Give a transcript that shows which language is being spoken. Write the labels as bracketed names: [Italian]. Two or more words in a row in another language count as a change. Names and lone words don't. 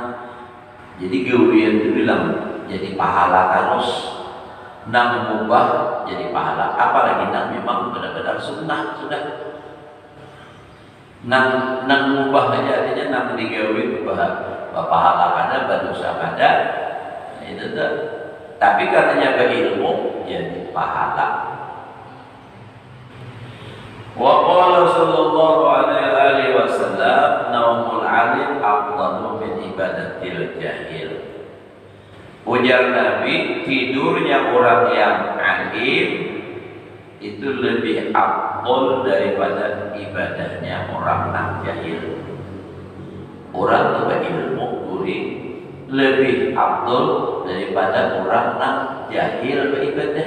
[Banjar] Jadi gawian itu bilang jadi pahala terus, nang mengubah jadi pahala, apalagi nang memang benar-benar sunnah sudah. Nang mengubah aja artinya nang digawi pahala ada, berdosa ada, itu tuh. Tapi katanya berilmu jadi pahala. [Arabic] وقال صلى الله عليه وسلم نوم العالم أفضل من عبادة الجاهل. [Indonesian] Ujar Nabi, tidurnya orang yang alim itu lebih afdol daripada ibadahnya orang yang jahil. [Banjar] Orang yang berilmu guring lebih afdol daripada orang yang jahil beribadah.